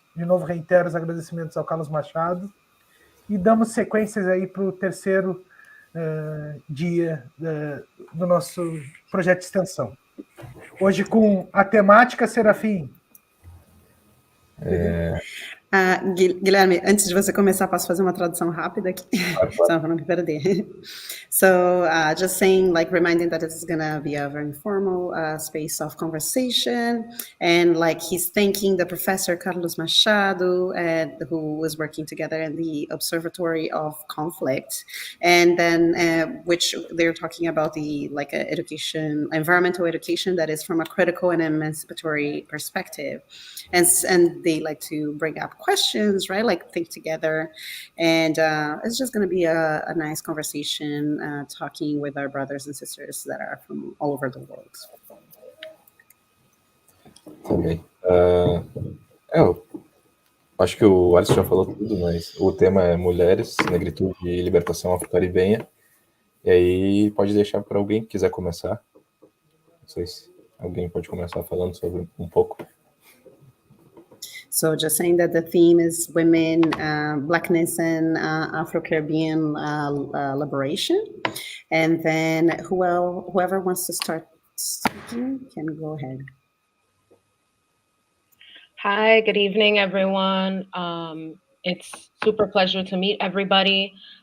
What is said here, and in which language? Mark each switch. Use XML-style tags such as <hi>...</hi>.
<pt>De novo, reitero os agradecimentos ao Carlos Machado. E damos sequências aí para o terceiro dia do nosso projeto de extensão. Hoje com a temática, Serafim. Guilherme, antes de você começar, posso fazer uma tradução rápida aqui? Só para não me perder.</pt> <en>So, just saying, like, reminding that this is going to be a very informal space of conversation. And, like, he's thanking the professor Carlos Machado, who was working together in the Observatory of Conflict. And then, which they're talking about the, like, education, environmental education that is from a critical and emancipatory perspective. And they like to bring up questions, right? Like think together. And it's just going to be a nice conversation talking with our brothers and sisters that are from all over the world.</en> <pt>Também. Eu acho que o Alisson já falou tudo, mas o tema é Mulheres, Negritude e Libertação afro-caribenha. E aí pode deixar para alguém que quiser começar. Não sei se alguém pode começar falando sobre um pouco.</pt> <en>So just saying that the theme is women, Blackness, and Afro-Caribbean liberation. And then whoever wants to start speaking can go ahead. Hi, good evening, everyone. It's super pleasure to meet everybody.</en>